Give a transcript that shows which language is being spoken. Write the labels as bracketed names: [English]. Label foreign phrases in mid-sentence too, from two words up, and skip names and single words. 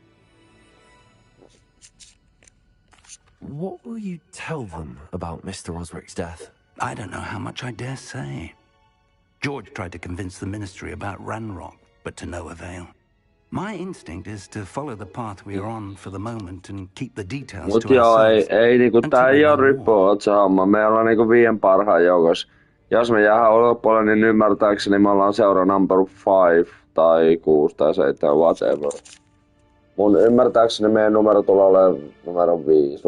[English] What will you tell them about Mr. Osric's death? I don't know how much I dare say. George tried to convince the ministry about Ranrock, but to no avail. My instinct is to follow the path we are on for the moment and keep the details [Finnish] Mut [English] to [Finnish] joo, [English] ourselves. [Finnish] ei niinku tää ei oo rippuot se homma. Me ollaan niinku 5 parhaan joukossa. Jos me jäädään ulkopuolelle, niin ymmärtääkseni me ollaan seura number 5 tai 6 tai 7, whatever. Mun ymmärtääkseni meidän numero tulee olemaan numero 5.